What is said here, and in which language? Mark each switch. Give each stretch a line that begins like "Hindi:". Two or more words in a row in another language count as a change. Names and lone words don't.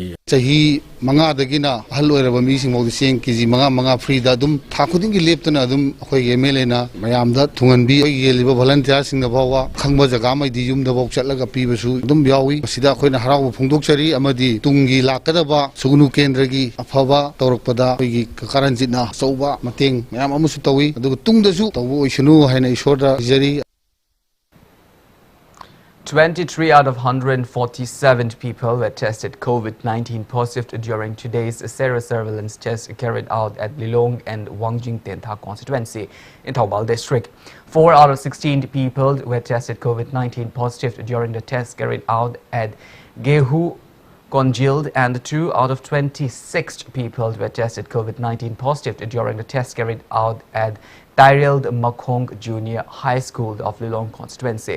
Manipuri: chahi manga dagina halloiraba mi sing modi seng kg manga free da dum thakuding gi leptana dum hoi MLA na mayam da thunganbi hoi gi liba volunteer sing da bawa khangba jaga mai di yum da bok chatlaga pibasu dum yawi sida khoina haraw phungdokchari amadi tungi lakadaba Sugnu kendra gi afaba tawrakpada hoi gi karanjitna sauba mateng mayam amusu tawi adu tungdasu tawu oisunu haina isorda jari.
English: 23 out of 147 people were tested COVID-19 positive during today's sero-surveillance test carried out at Lilong and Wangjing Tentha constituency in Taubal district. 4 out of 16 people were tested COVID-19 positive during the test carried out at Gehu Konjil, and 2 out of 26 people were tested COVID-19 positive during the test carried out at Tyreld Makhong Junior High School of Lilong constituency.